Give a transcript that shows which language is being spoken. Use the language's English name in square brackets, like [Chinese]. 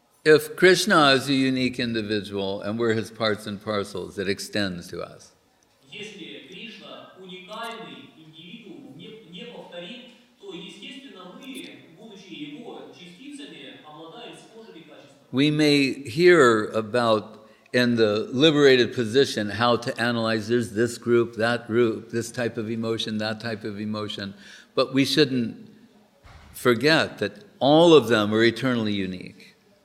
[English] If Krishna is a unique individual and we're his parts and parcels, it extends to us. [Russian] Если Кришна уникальный индивидуум, неповторим, то, естественно, мы, будучи его частицами, обладаем схожими качествами. [English] We may hear about in the liberated position how to analyze there's this group, this type of emotion, that type of emotion, but we shouldn't forget that all of them are eternally unique.